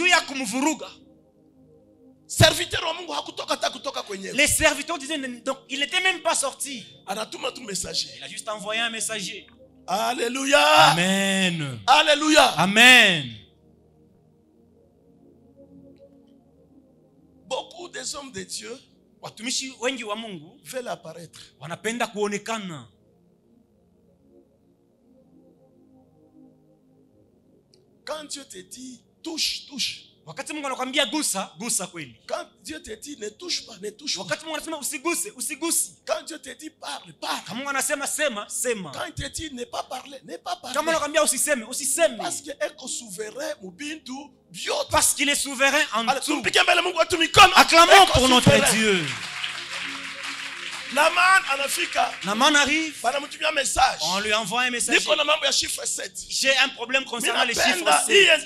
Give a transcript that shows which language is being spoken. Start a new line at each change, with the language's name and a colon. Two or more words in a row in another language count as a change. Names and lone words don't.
French: les serviteurs disaient, donc il n'était même pas sorti. Il a juste envoyé un messager. Alléluia. Amen. Alléluia. Amen. Beaucoup des hommes de Dieu
Swahili: watumishi wengi wa Mungu
French: veulent apparaître.
Swahili: Wanapenda kuonekana.
French: Quand Dieu te dit touche, touche.
Swahili: Wakati Mungu anakuambia gusa, gusa kweli.
French: Quand Dieu te dit ne touche pas, ne touche pas.
Swahili: Wakati Mungu anasema usiguse, usigusi.
French: Quand Dieu te dit parle, parle.
Swahili: Kama Mungu anasema sema, sema.
French: Quand il te dit ne pas parler, ne pas parler.
Swahili: Kama anakuambia usiseme, usiseme.
French: Parce que
Swahili: eko souverain mubintu biote.
French: Parce qu'il est souverain en tout. Acclamons Acclamons pour notre Dieu. Naman arrive. On lui envoie un message. J'ai un problème concernant les chiffres 7.